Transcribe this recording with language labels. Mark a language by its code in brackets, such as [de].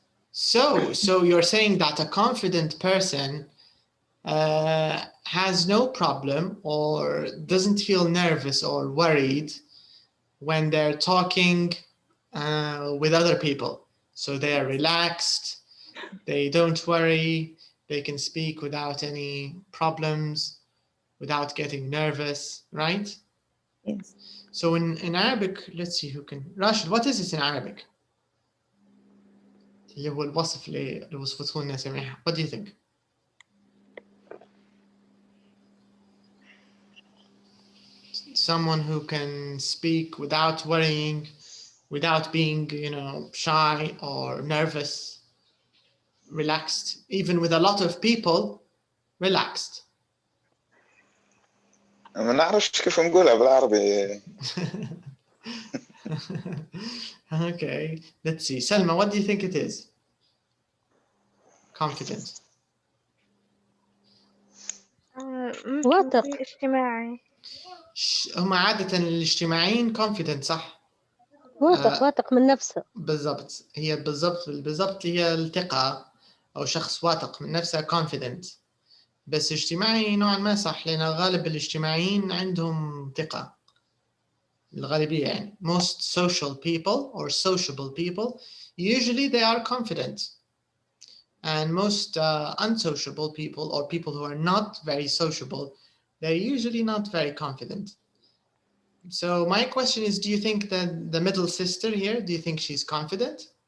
[en] So you're saying that a confident person has no problem or doesn't feel nervous or worried when they're talking with other people. So they are relaxed, they don't worry, they can speak without any problems, without getting nervous, right? Yes. So in Arabic, let's see who can. Rashid, what is it in Arabic? [ar] اللي هو الوصف اللي وصفته لنا سميحة. [en] What do you think? Someone who can speak without worrying, without being, shy or nervous, relaxed, even with a lot of people, relaxed. [ar] ما نعرفش كيف نقولها بالعربي. [en] Okay, let's see. Selma, what do you think it is? Confident. [ar] واثق. اجتماعي. هم عادة الاجتماعيين confident صح؟ واثق من نفسه. بالضبط، هي بالضبط هي الثقة أو شخص واثق من نفسه confident. بس اجتماعي نوعا ما صح، لأن غالب الاجتماعيين عندهم ثقة. الغالبية يعني [en] most social people or sociable people usually they are confident. And most unsociable people or people who are not very sociable, they're usually not very confident. So my question is, do you think that the middle sister here, do you think she's confident?